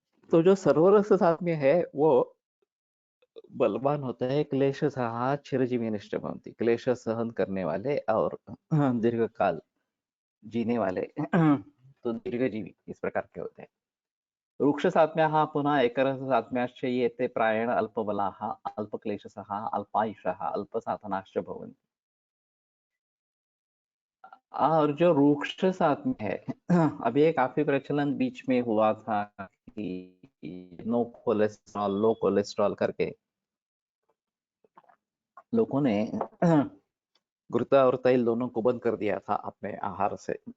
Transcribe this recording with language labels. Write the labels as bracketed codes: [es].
[hi] तो जो सर्वरस सात्म्य है वो बलवान होता है। [sa] क्लेश सहा चिरजीवी निष्ठ भवन्ति, [hi] क्लेश सहन करने वाले और दीर्घ काल जीने वाले तो दीर्घजीवी इस प्रकार के होते हैं। [sa] रुक्ष सात्म्याः पुनः एकरस सात्म्याश्च ये ते प्रायेण अल्पबलाः अल्पक्लेशसः अल्पायुषः अल्पसाधनाश्च भवन्ति। [hi] और जो रुक्ष सात्म्य है, अभी ये काफी प्रचलन बीच में हुआ था कि [en] no cholesterol low cholesterol [hi] करके लोगों ने घृत और तैल दोनों को बंद कर दिया था अपने आहार से।